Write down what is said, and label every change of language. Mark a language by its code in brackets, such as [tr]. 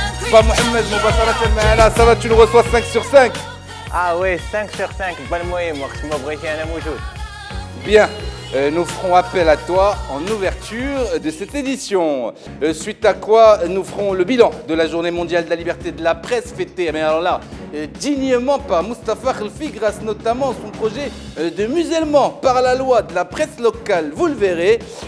[fr] Pas Mohamed Moubassaraten [ar] معنا, [fr] ça va, tu le reçois 5 sur 5? Ah oui, 5 sur 5, [ar] بالمهم وقت ما بغيتي أنا موجود. [fr] Bien. Nous ferons appel à toi en ouverture de cette édition. Suite à quoi nous ferons le bilan de la journée mondiale de la liberté de la presse fêtée, mais alors là, dignement par Moustapha Khelfi, grâce notamment à son projet de musellement par la loi de la presse locale, vous le verrez.